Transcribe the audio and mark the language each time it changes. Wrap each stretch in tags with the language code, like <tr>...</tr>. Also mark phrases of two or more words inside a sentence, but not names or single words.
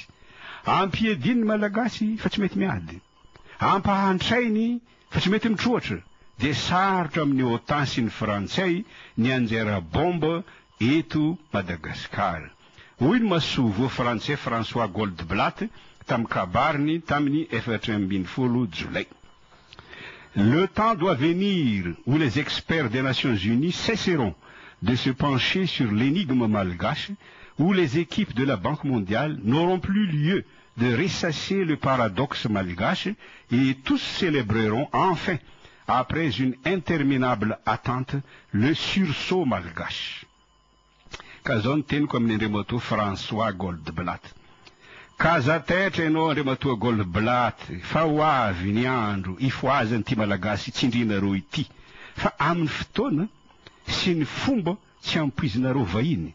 <mg>Ampiediny Malagasy fa tsy mety miady, ampahantrainy fa tsy mety mitroatra, de sarotra amin'ny OTAN sy ny Frantsay ny anjera bomba eto Madagasikara. Hoy ny masovo Frantsay François Goldblatt tamin'ny kabariny tamin'ny 14 Jolay.</mg> <fr>Le temps doit venir où les experts des Nations Unies cesseront de se pencher sur l'énigme malgache, où les équipes de la Banque mondiale n'auront plus lieu de ressasser le paradoxe malgache et tous célébreront enfin, après une interminable attente, le sursaut malgache.</fr> <mg>Kazon teniko amin'ny andriamatoa François Goldblatt. Kazatatra ianao andriamatoa Goldblatt, fa ho avy ny andro ifoazany ty malagasy tsindrinareo ity, fa amin'ny fotoana sy ny fomba tsy ampoizinareo vahiny.</mg>